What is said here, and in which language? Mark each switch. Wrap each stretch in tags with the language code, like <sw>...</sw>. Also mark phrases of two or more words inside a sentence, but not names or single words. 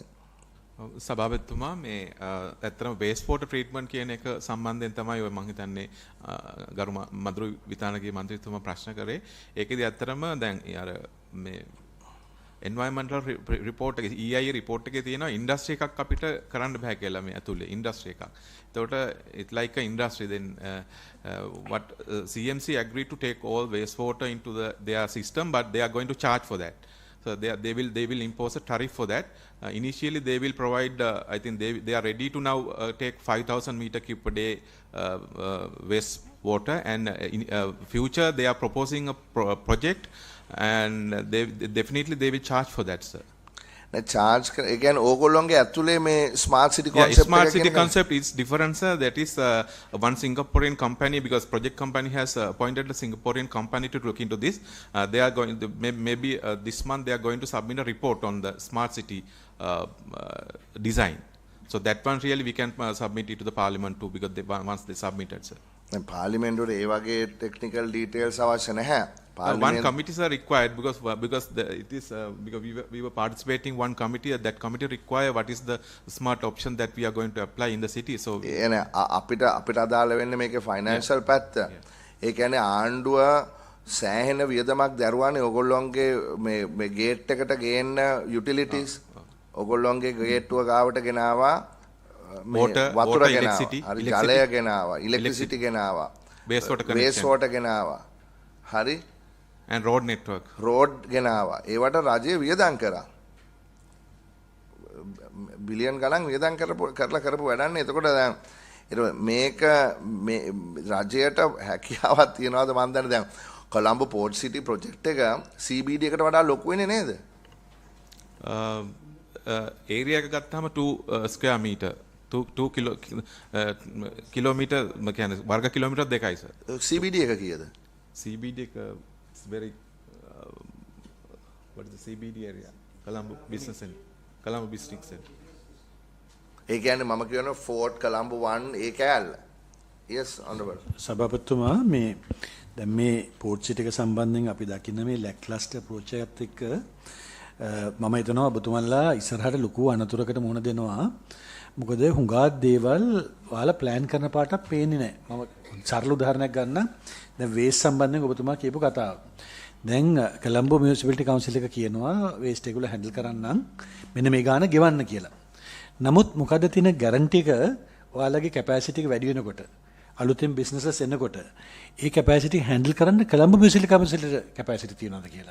<si>සභාපතිතුමා මේ ඇත්තටම</si> <en>waste water treatment</en> <si>කියන එක සම්බන්ධයෙන් තමයි ඔය මම හිතන්නේ ගරු මధుර විතානගේ මන්ත්‍රීතුමා ප්‍රශ්න කරේ. ඒකෙදි ඇත්තටම දැන් අර මේ</si> <en>environmental report</en> <si>එකේ</si> <en>EIA report</en> <si>එකේ තියෙනවා ඉන්ඩස්ට්‍රි එකක් අපිට කරන්න බෑ කියලා මේ ඇතුලේ ඉන්ඩස්ට්‍රි එකක්.</si> <en>එතකොට it like a industry then what CMC agreed to take all wastewater into their system but they are going to charge for that. So they will impose a tariff for that. Initially they will provide I think they are ready to now take 5,000 meter cube per day waste water and in future they are proposing a project and they will charge for that, sir. charge again</en> <si>ඕගොල්ලෝගේ ඇතුලේ මේ</si> <en>smart city concept smart city concept is different, sir. That is one Singaporean company because project company has appointed a Singaporean company to look into this. They are going to maybe this month they are going to submit a report on the smart city design. So that one really we can submit it to the parliament too because once they submitted, sir.</en> <si>පාර්ලිමේන්තුවේ ඒ වගේ</si> <en>technical details</en> <si>අවශ්‍ය නැහැ.</si> <en>One committees are required because it is because we were participating one committee. That committee require what is the smart option that we are going to apply in the city. So</en> <si>අපිට අදාළ වෙන්නේ මේකේ financial පැත්ත. ඒ කියන්නේ ආණ්ඩුව සෑහෙන වියදමක් දරුවානේ ඔයගොල්ලෝන්ගේ මේ ගේට් එකට ගේන්න utilities ඔයගොල්ලෝන්ගේ ගේට්ටුව ගාවට ගෙනාවා වතුර ගෙනාවා හරි ජලය ගෙනාවා electricity ගෙනාවා</si> <en>waste water</en> <si>ගෙනාවා හරි</si> <en>and road network</en> <si>road ගෙනාවා ඒවට රජය වියදම් කරා බිලියන් ගණන් වියදම් කරපු වැඩන්නේ එතකොට දැන් මේක මේ රජයට හැකියාවක් තියනවාද මන් දන්නේ දැන් කොළඹ පෝර්ට් සිටි ප්‍රොජෙක්ට් එක CBD එකට වඩා ලොකු වෙන්නේ නේද ඒරියා එක ගත්තාම 2</si> <en>square meter</en> <si>2 කිලෝමීටර් කියන්නේ වර්ග කිලෝමීටර් 2යි සර් CBD එක කීයද</si> <en>CBD එක is very what is the CBD area Colombo business center Colombo district center</en> <si>ඒ කියන්නේ මම කියන Fort Colombo 1 ඒ කෑල්ල</si> <en>yes honorable</en> <si>සභාපතිතුමා මේ දැන් මේ පෝර්ට් සිටි එක සම්බන්ධයෙන් අපි දකින්න මේ</si> <en>lackluster approach</en> <si>එකත් එක්ක මම හිතනවා ඔබතුමන්ලා ඉස්සරහට ලොකු අනතුරකට මුහුණ දෙනවා මොකද හුඟා දේවල් ඔයාලා ප්ලෑන් කරන පාටක් පේන්නේ නැහැ මම සරල උදාහරණයක් ගන්න දැන් වේස්ට් සම්බන්ධයෙන් ඔබතුමා කියපු කතාව දැන් කොළඹ මියුනිසිපැලිටි කවුන්සිල් එක කියනවා වේස්ට් එක හැන්ඩල් කරන්න මෙන්න මේ ගාන ගෙවන්න කියලා නමුත් මොකද තියෙන ගැරන්ටි එක ඔයාලගේ කැපැසිටි එක වැඩි වෙනකොට අලුතෙන් බිස්නසස් එනකොට ඒ</si> <en>capacity handle</en> <si>කරන්න කොළඹ මියුනිසිපැලිටි කවුන්සිලේ කැපැසිටි තියනවාද කියලා.</si>